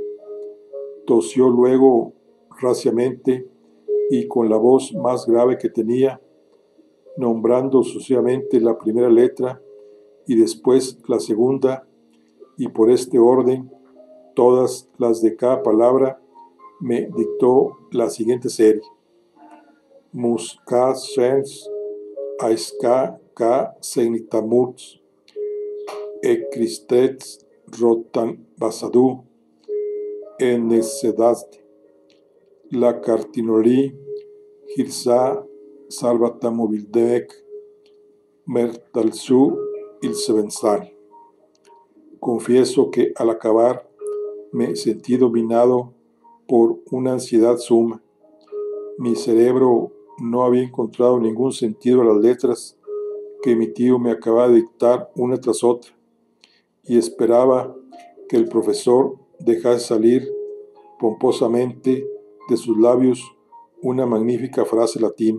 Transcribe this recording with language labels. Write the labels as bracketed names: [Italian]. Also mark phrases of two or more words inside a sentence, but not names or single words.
[Spanish] Tosió luego raciamente y con la voz más grave que tenía, nombrando sucesivamente la primera letra y después la segunda, y por este orden, todas las de cada palabra, me dictó la siguiente serie: Musca sens aiska ka segnitamurs ekristets rotan basadu en necedad la cartinori Girsa Salvatamobildek Mertalsu Ilsevensal. Confieso que al acabar me sentí dominado por una ansiedad suma. Mi cerebro no había encontrado ningún sentido a las letras que mi tío me acababa de dictar una tras otra, y esperaba que el profesor dejase salir pomposamente de sus labios una magnífica frase latina.